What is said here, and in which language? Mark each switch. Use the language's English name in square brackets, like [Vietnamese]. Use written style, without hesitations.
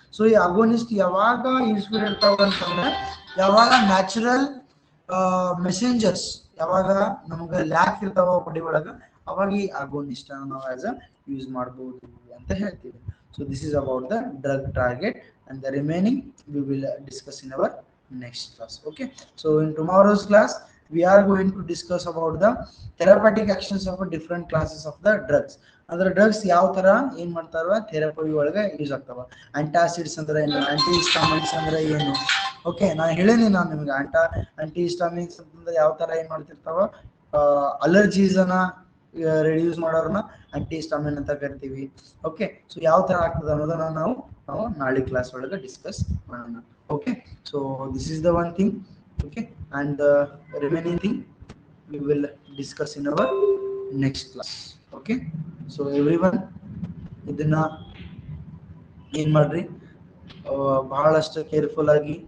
[Kannada] So ಈ agonist ಯಾವಾಗ useful ಇರ್ತಾವ ಅಂತಂದ್ರೆ ಯಾವಾಗ ನ್ಯಾಚುರಲ್ ಮೆಸೆಂಜರ್ಸ್ ಯಾವಾಗ ನಮ್ಗೆ ಲ್ಯಾಕ್ ಇರ್ತಾವ ಬಾಡಿ ಒಳಗ, ಅವಾಗ ಈ ಅಗೋನಿಸ್ಟ್ ನಾವು ಆಸ್ ಅ ಯೂಸ್ ಮಾಡಬಹುದು ಅಂತ ಹೇಳ್ತೀವಿ. [English] So this is about the drug target and the remaining we will discuss in our next class. Okay, so in tomorrow's class we are going to discuss about the therapeutic actions of different classes of the drugs. [Kannada] ಅಂದ್ರೆ drugs ಯಾವ ತರ ಏನ್ ಮಾಡ್ತಾರ therapy ಒಳಗೆ use ಆಗ್ತಾವ. ಆಂಟಾಸಿಡ್ಸ್ ಅಂದ್ರೆ ಏನು, aunty ಹಿಸ್ಟಾಮಿನ್ಸ್ ಅಂದ್ರೆ ಏನು. ಓಕೆ, ನಾನು ಹೇಳೇನಿ ನಿಮ್ಗೆ ಆಂಟಿ ಹಿಸ್ಟಾಮಿನ್ಸ್ ಅಂತಂದ್ರೆ ಯಾವ ತರ ಏನ್ ಮಾಡ್ತಿರ್ತಾವ, ಅಲರ್ಜೀಸ್ ಅನ್ನ ರಿಡ್ಯೂಸ್ ಮಾಡೋರನ್ನ ಆಂಟಿ ಹಿಸ್ಟಾಮಿನ್ ಅಂತ ಕರಿತೀವಿ. ಓಕೆ, ಸೊ ಯಾವ ತರ ಆಗ್ತದೆ ಅನ್ನೋದನ್ನ ನಾವು ನಾಳೆ ಕ್ಲಾಸ್ ಒಳಗೆ ಡಿಸ್ಕಸ್ ಮಾಡೋಣ. [English] Okay, so this is the one thing. Okay, and the remaining thing we will discuss in our next class. Okay, so everyone [Kannada] ಇದನ್ನ ಏನ್ ಮಾಡ್ರಿ, ಬಹಳಷ್ಟು ಕೇರ್ಫುಲ್ ಆಗಿ